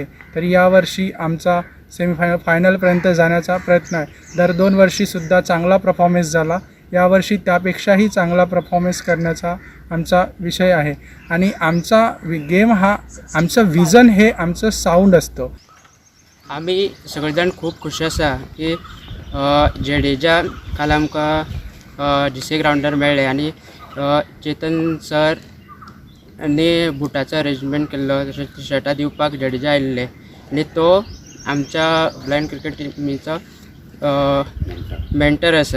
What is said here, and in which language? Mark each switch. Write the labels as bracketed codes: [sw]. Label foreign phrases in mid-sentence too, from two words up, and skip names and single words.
[mr] तर यावर्षी आमचा फायनलपर्यंत जाण्याचा प्रयत्न आहे. दर 2 वर्षीसुद्धा चांगला परफॉर्मन्स झाला. यावर्षी त्यापेक्षाही चांगला परफॉर्मन्स करण्याचा आमचा विषय आहे आणि आमचा गेम हा आमचं विजन हे आमचं साऊंड असतं. [kok] आम्ही सगळेजाण खूप खुश आसा की जडेजा काल आमकां DC ग्राउंडार मेळ्ळे आनी चेतन सर आनी बुटाचो अरेंजमेंट केल्लो, तशेंच टी-शर्टां दिवपाक जडेजा आयिल्ले आनी तो आमच्या [en] blind cricket [kok] टिमीचो मेंटर आसा.